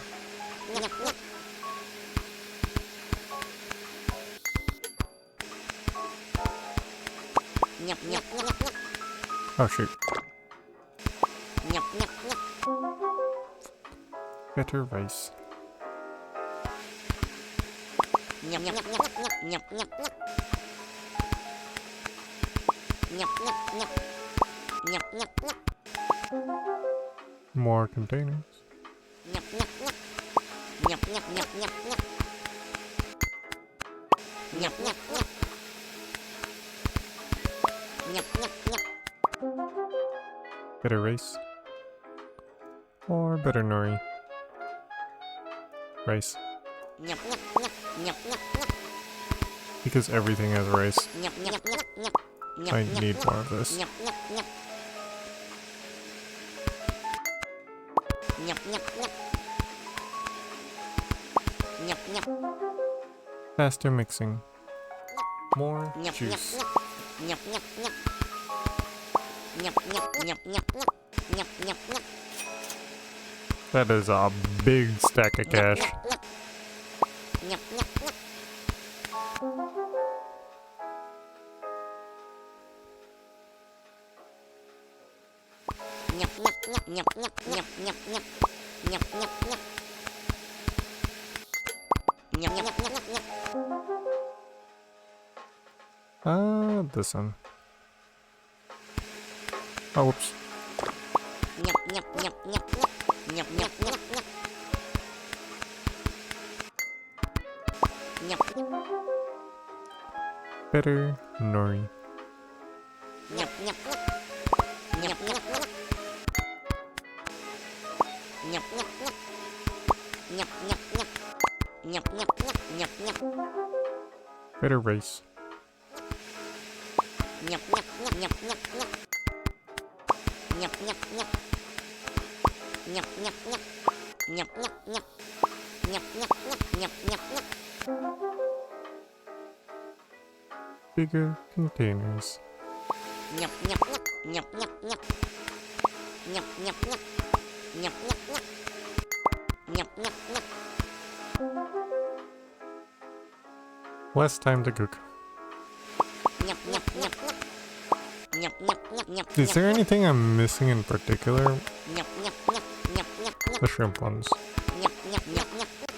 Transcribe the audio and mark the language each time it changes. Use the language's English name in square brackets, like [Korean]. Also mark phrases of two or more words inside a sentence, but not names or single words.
[English] Nyap nyap. Nyap nyap nyap nyap. Oh shoot. Nyap nyap nyap. Better rice. Nyap nyap nyap nyap nyap nyap nyap. Nyap nyap nyap. Nyap nyap nyap. More containers. Nyap nyap nyap. Nyap nyap nyap nyap nyap. Nyap nyap nyap. Nyap nyap nyap. Better rice. Or better nori. Rice. Nyap nyap nyap. Nyap nyap nyap. Because everything has rice. Nyap nyap nyap nyap. Nyap I nyap need nyap. more of this. Nyap nyap nyap. Nyap nyap nyap. Nyap nyap. Faster mixing. More Nyap nyap juice. nyap. Nyap nyap nyap. Nyap nyap nyap nyap nyap. Nyap nyap nyap. That is a big stack of cash. Nyap nyap. Nyap nyap nyap. Nyap nyap nyap nyap nyap nyap nyap nyap. Nyap nyap nyap. Nyap nyap nyap nyap nyap. This one. Oh, whoops. Nyap nyap nyap nyap nyap. Nyap nyap nyap nyap. Nyap Better nori. nyap nyap nyap. Nyap nyap nyap. Nyap nyap nyap. Nyap nyap nyap. Nyap nyap nyap nyap nyap. Better rice. Nyap nyap nyap nyap nyap nyap. Nyap nyap nyap. Nyap nyap nyap. Nyap nyap nyap. Nyap nyap nyap nyap nyap nyap. Bigger containers. Nyap nyap nyap. Nyap nyap nyap. Nyap nyap nyap. Nyap nyap nyap. Nyap nyap nyap. Less time to cook. Nyap nyap nyap nyap. Nyap nyap nyap nyap. Is there anything I'm missing in particular? Nyap nyap nyap nyap nyap nyap. The shrimp ones. Nyap nyap nyap nyap.